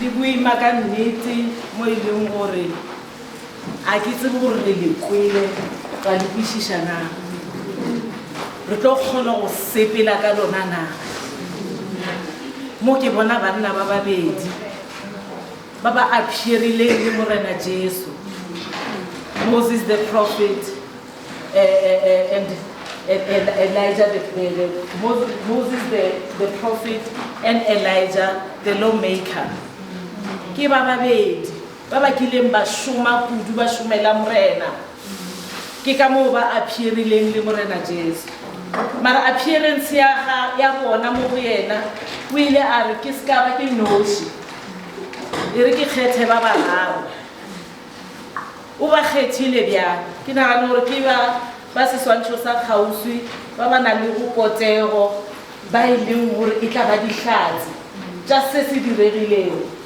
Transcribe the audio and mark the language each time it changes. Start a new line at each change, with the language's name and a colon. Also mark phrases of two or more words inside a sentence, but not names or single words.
Northern Sotho: buima ka nnete mo e leng gore a ke tsebe gore re le kwele ka le kwišišana re tlo kgona go sepela ka lona na mo ke bona banna ba babedi ba ba appearileng le morena Jesu.
English: Moses the prophet and Elijah Moses the prophet and Elijah the lawmaker.
Northern Sotho: Ke ba babedi ba ba kileng ba shoma kudu ba shumela morena ke ka mo ba appearileng le morena Jesu. Mara appearance ya bona mo go yena o ile a re ke ska ba ke noši e re ke kgethe ba bararo o ba kgethile bjang ke nagana gore ke ba seswantšho sa kgauswi ba ba nang le go potego ba e leng gore e tla ba dihlatsi tša se se diregilego